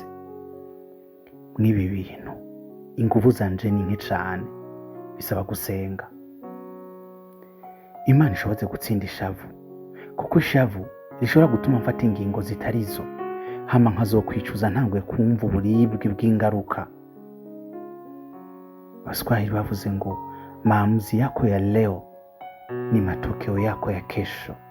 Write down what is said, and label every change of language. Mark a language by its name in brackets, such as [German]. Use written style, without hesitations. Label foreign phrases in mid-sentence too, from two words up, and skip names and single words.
[Rundi] Mwibi bintu inguvu zanje ni nke cyane bisaba gusenga. Imana ishobotse gutsinda ishavu kuko ishavu rishobora gutuma mfata ingingo zitarizo hama nkazokwicuza ntangwe kumva uburibwe bw'ingaruka. Waswahili bavuze ngo [Swahili] maamuzi yako ya leo ni matokeo yako ya kesho.